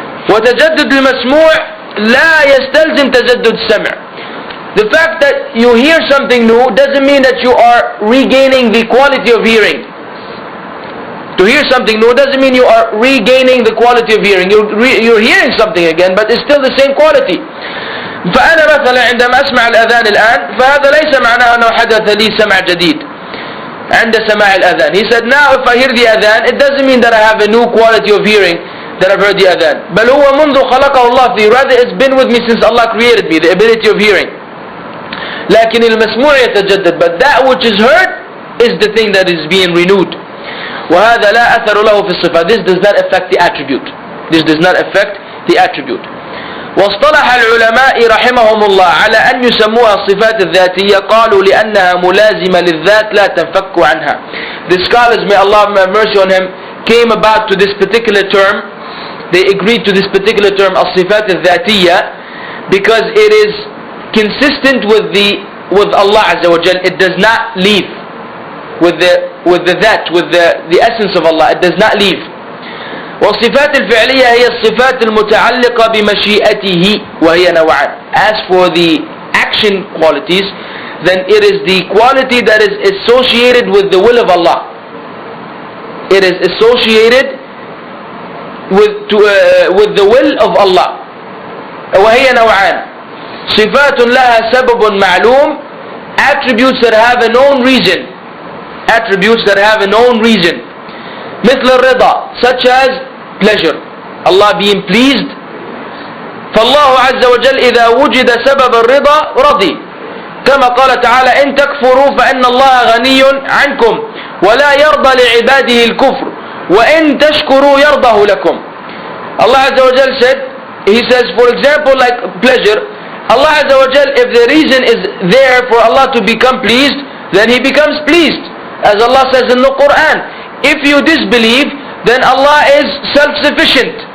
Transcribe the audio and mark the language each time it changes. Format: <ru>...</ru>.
<ar>وتجدد المسموع لا يستلزم تجدد السمع.</ar> <en>The fact that you hear something new doesn't mean that you are regaining the quality of hearing. To hear something new doesn't mean you are regaining the quality of hearing. You're hearing something again, but it's still the same quality.</en> <ar>فأنا مثلا عندما أسمع الأذان الآن فهذا ليس معناه أنه حدث لي سمع جديد عند سماع الأذان.</ar> <en>He said, now if I hear the adhan, it doesn't mean that I have a new quality of hearing that I've heard the adhan.</en> <ar>بل هو منذ خلقه الله فيه.</ar> <en>Rather, it's been with me since Allah created me, the ability of hearing.</en> <ar>لكن المسموع يتجدد.</ar> <en>But that which is heard is the thing that is being renewed.</en> <ar>وهذا لا أثر له في الصفات.</ar> <en>This does not affect the attribute. This does not affect the attribute.</en> <ar>واصطلح العلماء رحمهم الله على أن يسموها الصفات الذاتية. قالوا لأنها ملازمة للذات لا تنفك عنها.</ar> <en>The scholars, may Allah have mercy on him, came about to this particular term. They agreed to this particular term,</en> <ar>الصفات الذاتية,</ar> <en>because it is consistent with Allah Azza wa Jal. It does not leave with the that, with the essence of Allah. It does not leave.</en> <ar>والصفات الفعلية هي الصفات المتعلقة بمشيئته وهي نوعان.</ar> <en>As for the action qualities, then it is the quality that is associated with the will of Allah. It is associated with the will of Allah.</en> <ar>وهي نوعان. صفات لها سبب معلوم.</ar> <en>Attributes that have a known reason. Attributes that have a known reason.</en> <ar>مثل الرضا,</ar> <en>such as pleasure, Allah being pleased.</en> <ar>فالله عز وجل إذا وجد سبب الرضا رضي. كما قال تعالى إن تكفروا فإن الله غني عنكم ولا يرضى لعباده الكفر وإن تشكروا يرضه لكم.</ar> <en>Allah Azza wa Jal said, He says, for example, like pleasure, Allah Azza wa Jal, if the reason is there for Allah to become pleased, then He becomes pleased. As Allah says in the Quran, if you disbelieve, then Allah is self-sufficient.</en>